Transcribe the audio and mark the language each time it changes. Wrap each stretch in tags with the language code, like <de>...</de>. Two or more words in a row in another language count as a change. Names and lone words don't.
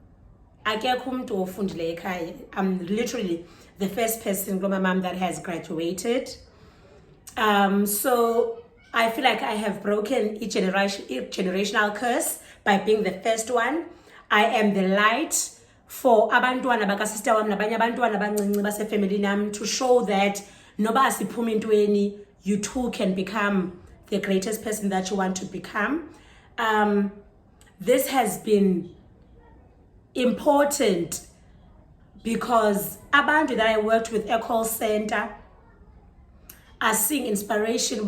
<en>I'm literally the first person, my mom, that has graduated. So I feel like I have broken each generational curse by being the first one. I am the light for</en> <xh>abantwana bakasister wam nabanye abantwana abancinci basefamily nam</xh> <en>to show that</en> <xh>noba asiphumi entweni,</xh> <en>you too can become the greatest person that you want to become. This has been important because abantu that I worked with at call center are seeing inspiration.</en>